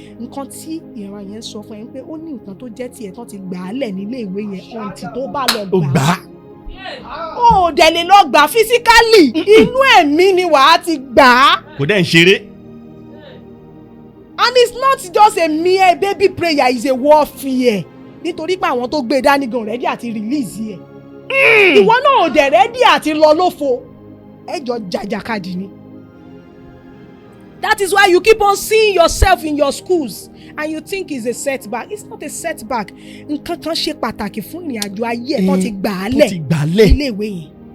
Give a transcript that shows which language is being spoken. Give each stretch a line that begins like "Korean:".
Yoruba: Nǹkan tí ìran yẹn sọ fún ẹ pé ó ní nǹkan tó jẹ́ tiẹ̀ tán ti gbà á lẹ̀ nílé ìwé yẹn ọ̀ǹtì tó bá lọ gbà á. Ó dẹ̀ lè lọ gbà physically, inú ẹ̀mí ni wàá ti gbà á. Kò dẹ̀ ń ṣeré.
English: And it's not just a mere baby prayer, it's a warfare.
Yoruba: Nítorí pé àwọn tó gbé dání gan ready àti release ẹ̀. Ìwọ náà ò dẹ̀ ready àti lọ lófo. Ẹjọ́ jàjàkadì ni.
English: That is why you keep on seeing yourself in your schools and you think it's a setback. It's not a setback.
Yoruba: Nǹkan kan ṣe pàtàkì fún ìrìn àjò ayé ẹ̀ tó ti gbà á lẹ̀ ilé ìwé yẹn.